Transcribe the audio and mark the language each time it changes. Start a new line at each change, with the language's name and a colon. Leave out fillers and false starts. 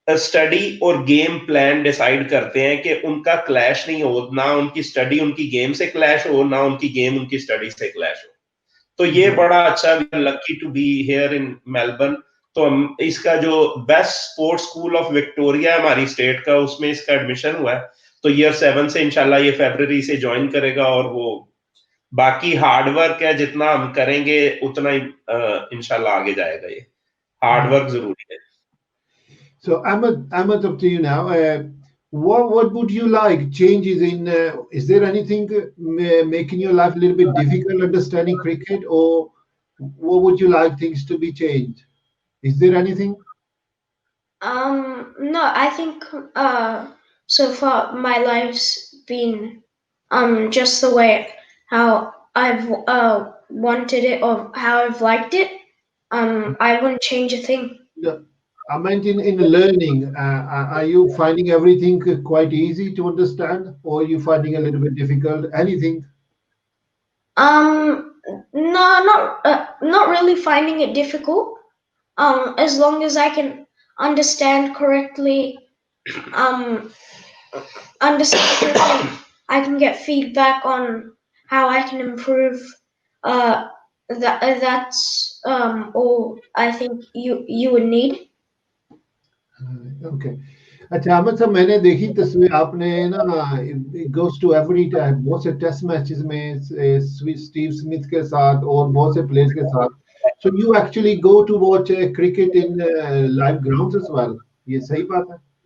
Hindi: Study और game plan decide करते हैं कि उनका क्लैश नहीं हो ना उनकी स्टडी उनकी गेम से क्लैश हो ना उनकी गेम उनकी स्टडी से क्लैश हो तो ये बड़ा अच्छा
English: lucky to be here in Melbourne
Hindi: तो इसका जो best sports school of Victoria हमारी स्टेट का उसमें इसका एडमिशन हुआ है तो ईयर 7 से इंशाल्लाह ये फरवरी से ज्वाइन करेगा और वो बाकी हार्डवर्क है जितना हम करेंगे उतना ही इंशाल्लाह आगे जाएगा ये हार्डवर्क जरूरी है
English: So Ahmad, up to you now. What would you like changes in? Is there anything making your life a little bit difficult understanding cricket, or what would you like things to be changed? Is there anything? No, I think so far my life's been just the way how I've wanted it or how I've liked it. I wouldn't change a thing. Yeah. I meant in learning, are you finding everything quite easy to understand, or are you finding a little bit difficult? Anything? No, not really finding it difficult. As long as I can understand correctly, I can get feedback on how I can improve. That's all I think you would need. Okay.
Hindi: अच्छा अहमद साहब मैंने देखी तस्वीर आपने ना
English: it goes to every time
Hindi: बहुत से test matches में स्टीव स्मिथ के साथ और बहुत से प्लेयर्स के साथ
English: so you actually go to watch cricket in live grounds as well
Hindi: ये सही बात है